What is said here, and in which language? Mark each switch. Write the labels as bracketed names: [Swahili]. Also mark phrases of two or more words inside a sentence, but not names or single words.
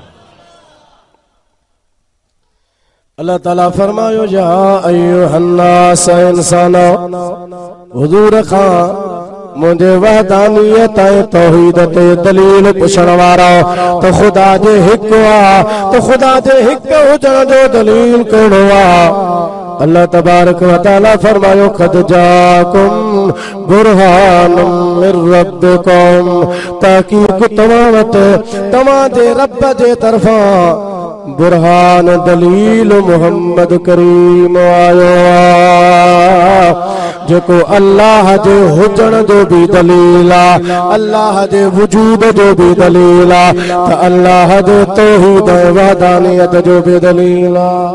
[Sindhi] अल्लाह ताला फरमायो [Arabic] يا أيها الناس [Sindhi] इंसानो हुजूर खां मुझे वहदानियत ऐं तौहीद ते दलील पुछण वारा तो खुदा जे हिक आ तो खुदा जे हिक हुजण जो दलील कहिड़ो आ। अल्लाह [Arabic] تبارك وتعالى [Sindhi] फरमायो [Arabic] قد جاءكم برهان من ربكم [Sindhi] ताकीक तव्हां वटि तव्हां जे रब जे तरफ़ां बुरहान दलील मोहम्मद करीम आयो जेको अल्लाह जे हुजण जो भी दलील आ अल्लाह जे वजूद जो भी दलील आ त अल्लाह जे तौहीद ऐं वहदानियत जो भी दलील आ।